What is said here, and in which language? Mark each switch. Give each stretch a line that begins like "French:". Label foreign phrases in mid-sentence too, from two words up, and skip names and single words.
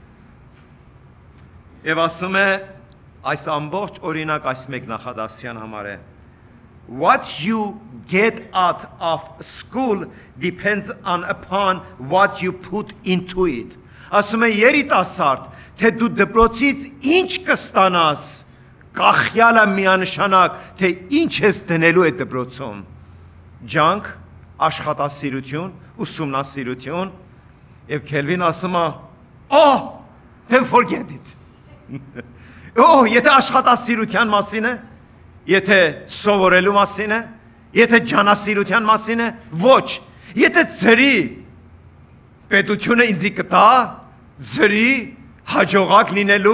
Armenian: Եվ ասում է, այս ամբողջ օրինակ այս մեկ նախադասության համար է,
English: what you get out of school depends upon what you put into it.
Armenian: Ասում է երիտասարդ, թե դու դպրոցից ինչ կստանաս, կախյալը միանշանակ, թե ինչ ես դնելու այդ դպրոցում։ Ջանք, աշխատասիրություն, ուսումնասիրություն, եւ Քելվին ասում է,
English: oh, then forget it.
Armenian: Oh, եթե աշխատասիրության մասին է, եթե սովորելու մասին է, եթե ջանասիրության մասին է, ոչ, եթե ձրի պետությունը ինձի կտա, ձրի հաջողակ լինելու,